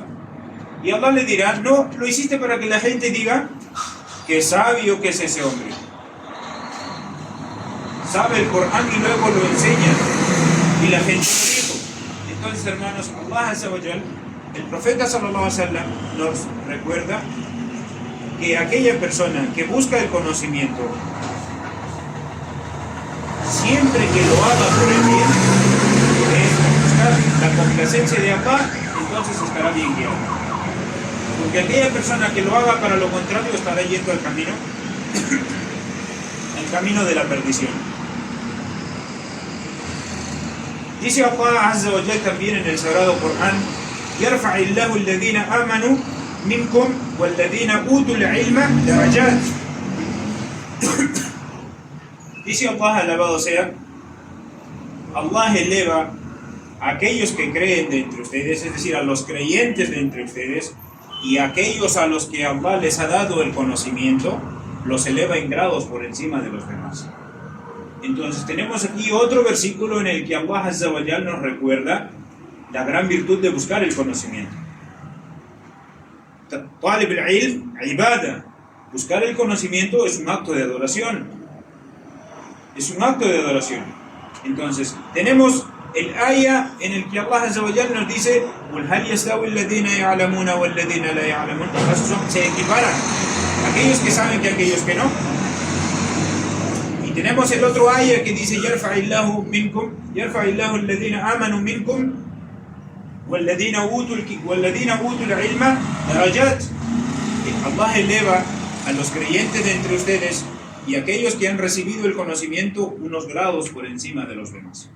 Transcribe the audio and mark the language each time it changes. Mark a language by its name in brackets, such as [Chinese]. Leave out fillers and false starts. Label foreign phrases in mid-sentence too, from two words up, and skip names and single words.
[Spanish] Y Allah le dirá: no, lo hiciste para que la gente diga qué sabio que es ese hombre. Sabe el Corán y luego lo enseña. Y la gente lo dijo. Entonces, hermanos, [Arabic] الله عز وجل, [Spanish] el profeta [Arabic] صلى الله عليه وسلم [Spanish] nos recuerda que aquella persona que busca el conocimiento, siempre que lo haga por el bien, es buscar la complacencia de Allah, entonces estará bien guiado. Porque aquella persona que lo haga para lo contrario estará yendo al camino de la perdición. Dice [Arabic] الله عز وجل [Spanish] también en el Sagrado Corán: [Arabic] يرفع الله الذين آمنوا منكم والذين أوتوا العلم درجات. [Spanish] Dice Allah, alabado sea, Allah eleva a aquellos que creen de entre ustedes, es decir, a los creyentes de entre ustedes, y a aquellos a los que Allah les ha dado el conocimiento, los eleva en grados por encima de los demás. Entonces tenemos aquí otro versículo en el que [Arabic] الله عز وجل [Spanish] nos recuerda la gran virtud de buscar el conocimiento. [Arabic] طالب العلم عبادة. [Spanish] Buscar el conocimiento es un acto de adoración. Es un acto de adoración. Entonces, tenemos el ayah en el que [Arabic] الله عز وجل [Spanish] nos dice: [Arabic] "هل يستوي الذين يعلمون والذين لا يعلمون". [Spanish] Se equiparan aquellos que saben que aquellos que no. Y tenemos el otro ayah que dice: [Arabic] "يرفع الله منكم يرفع الله الذين آمنوا منكم والذين أوتوا العلم درجات". [Spanish] Allah eleva a los creyentes de entre ustedes y aquellos que han recibido el conocimiento unos grados por encima de los demás.